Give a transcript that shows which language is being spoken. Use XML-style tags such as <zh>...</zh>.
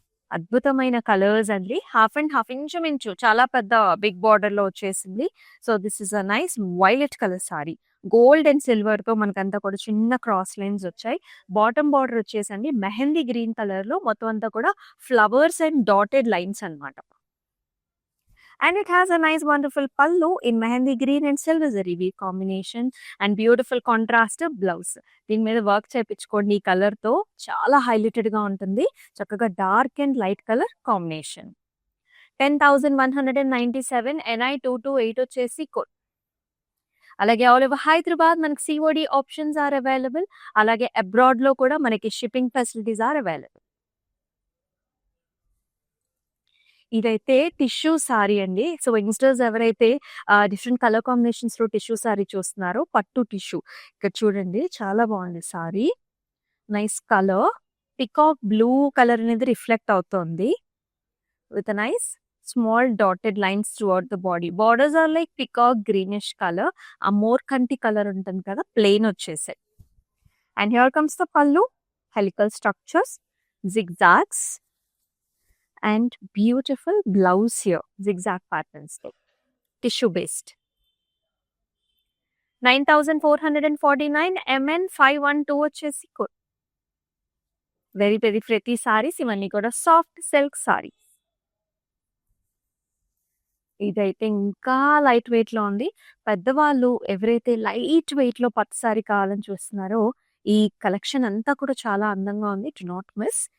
<te>అద్భుతమైన కలర్స్ అండి. Half and half ఇంచుమించు చాలా పెద్ద బిగ్ బార్డర్‌లో వచ్చేసింది.</te> <en>So, this is a nice violet colour sorry. Gold and సిల్వర్‌తో</en> <te>మనకంతా కూడా చిన్న క్రాస్ లైన్స్ వచ్చాయి. బాటమ్ బార్డర్ వచ్చేసండి మెహందీ గ్రీన్ కలర్‌లో మొత్తం అంతా కూడా ఫ్లవర్స్ అండ్ డాటెడ్ లైన్స్ అన్నమాట.</te> <en>And it has a nice wonderful pallu in mehendi green and silver zari weave combination and beautiful contrast blouse.</en> <te>దీని మీద వర్క్ చేపించుకోండి ఈ కలర్ తో చాలా హైలైటెడ్ గా ఉంటుంది. చక్కగా dark and light colour combination. 10,197 NI 228 వచ్చేసి కోడ్. అలాగే ఆల్ ఓవర్ హైదరాబాద్ మనకి సిఓడి ఆప్షన్స్ ఆర్ అవైలబుల్. అలాగే అబ్రాడ్ లో కూడా మనకి షిప్పింగ్ ఫెసిలిటీస్ ఆర్ అవైలబుల్. ఇదైతే టిష్యూ సారీ అండి. సో, యంగ్‌స్టర్స్ ఎవరైతే డిఫరెంట్ కలర్ కాంబినేషన్స్‌లో టిష్యూ సారీ చూస్తున్నారో పట్టు టిష్యూ. ఇక్కడ చూడండి చాలా బావుంది sorry. Nice colour. Peacock blue colour అనేది రిఫ్లెక్ట్ అవుతోంది.</te> <en>With a nice small dotted lines throughout the body. Borders are like peacock greenish colour.</en> <te>ఆ మోర్కంటి కలర్ ఉంటుంది కదా! ప్లెయిన్ వచ్చేసాయి.</te> <en>And here comes the pallu. Helical structures, zigzags and beautiful blouse here. Zigzag patterns like tissue based. 9449 MN 512 వచ్చేసి very very pretty saris.</en> <te>ఇవన్నీ కూడా soft silk sorry. ఇదైతే ఇంకా లైట్ వెయిట్ లో ఉంది. పెద్దవాళ్ళు ఎవరైతే లైట్ వెయిట్ లో పట్టు సారీ కావాలని చూస్తున్నారో ఈ కలెక్షన్ అంతా కూడా చాలా అందంగా ఉంది.</te> <en>Do not miss.</en>